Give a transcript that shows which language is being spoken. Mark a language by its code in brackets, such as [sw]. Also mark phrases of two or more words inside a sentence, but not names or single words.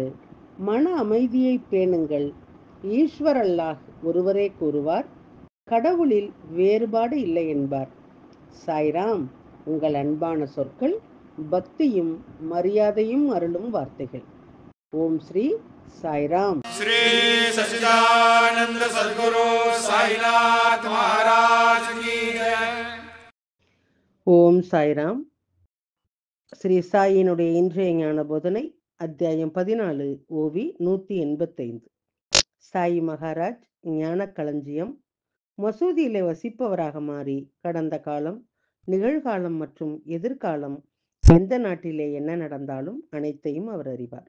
[ta] மன அமைதியை பேணுங்கள். ஈஸ்வர் அல்லாஹ் ஒருவரே கூறுவார், கடவுளில் வேறுபாடு இல்லை என்பார். சாய்ராம் உங்கள் அன்பான சொற்கள், பக்தியும் மரியாதையும் அருளும் வார்த்தைகள். ஓம் ஸ்ரீ சாய்ராம். [hi] श्री सच्चिदानंद सद्गुरु साईनाथ महाराज की जय. [ta] ஓம் சாய்ராம். ஸ்ரீ சாயினுடைய இன்றைய ஞான போதனை அத்தியாயம் 14, ஓவி 185. சாயி மகாராஜ் ஞான களஞ்சியம். மசூதியிலே வசிப்பவராக மாறி கடந்த காலம், நிகழ்காலம் மற்றும் எதிர்காலம் எந்த நாட்டிலே என்ன நடந்தாலும் அனைத்தையும் அவர் அறிவார்.